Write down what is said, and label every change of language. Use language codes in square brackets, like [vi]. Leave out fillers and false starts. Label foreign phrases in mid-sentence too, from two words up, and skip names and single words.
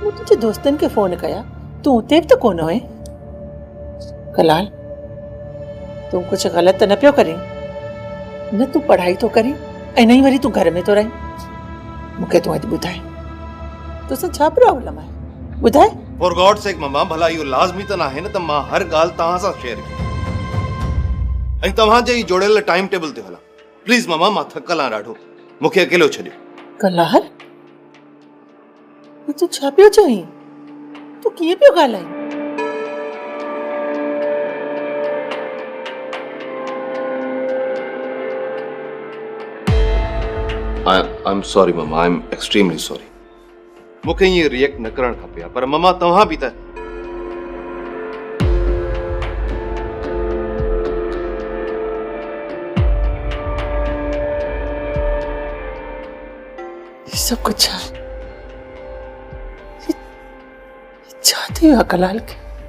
[sd] मूं तुंहिंजे दोस्तनि खे फ़ोन कया, तूं उते बि त कोन आहीं। कलाल, तूं कुझु ग़लति त न पियो करीं? न तूं पढ़ाई थो करीं ऐं न ई वरी तूं घर में थो रहीं। मूंखे तूं अॼु ॿुधाए, तोसां छा प्रॉब्लम आहे? ॿुधाए। [en] for God sake [sd] मम्मा, भला इहो लाज़मी त नाहे न त मां हर ॻाल्हि तव्हां सां शेयर कयां ऐं तव्हांजे ई जोड़ियल [en] time table [sd] ते हलां। प्लीज़ मम्मा, मां थकल आहियां ॾाढो, मूंखे अकेलो छॾियो। कलाल, तूं छा पियो चईं? तूं कीअं पियो ॻाल्हाईं? [en] I'm sorry mama, I'm extremely sorry. [sd] मूंखे ईअं रिएक्ट न करणु खपे हा, पर मम्मा तव्हां बि त सब कुछ छा थी वियो आहे कलाल खे?